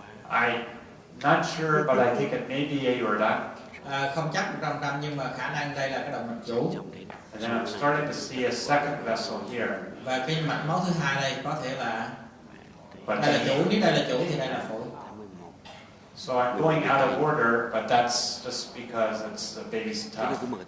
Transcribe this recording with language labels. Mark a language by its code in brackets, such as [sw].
[en] I'm not sure, but I think it may be aorta. [vi] Không chắc 100%, nhưng mà khả năng đây là cái động mạch chủ. [en] And then I'm starting to see a second vessel here. [vi] Và cái mạch máu thứ hai đây có thể là [en] But [vi] đây là chủ, nếu đây là chủ thì đây là phổi. [en] So I'm going out of order, but that's just because it's the baby's tough.